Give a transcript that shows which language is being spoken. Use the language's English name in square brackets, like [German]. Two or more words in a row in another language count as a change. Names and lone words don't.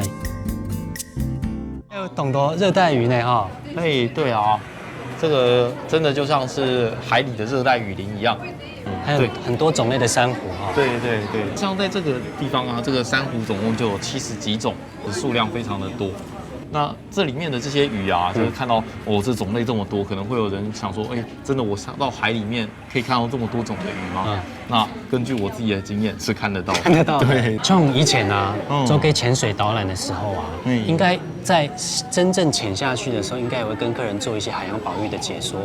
[Chinese] 有懂得熱帶魚呢哈？對啊，這個真的就像是海裡的熱帶雨林一樣。還有很多種類的珊瑚哈。對，像在這個地方啊，這個珊瑚總共就有70幾種，數量非常的多。那这里面的这些鱼啊，就是看到这种类这么多，可能会有人想说，真的我上到海里面可以看到这么多种的鱼吗？那根据我自己的经验是看得到的。看得到。对，像以前啊，做给潜水导览的时候啊，应该在真正潜下去的时候，应该也会跟客人做一些海洋保育的解说。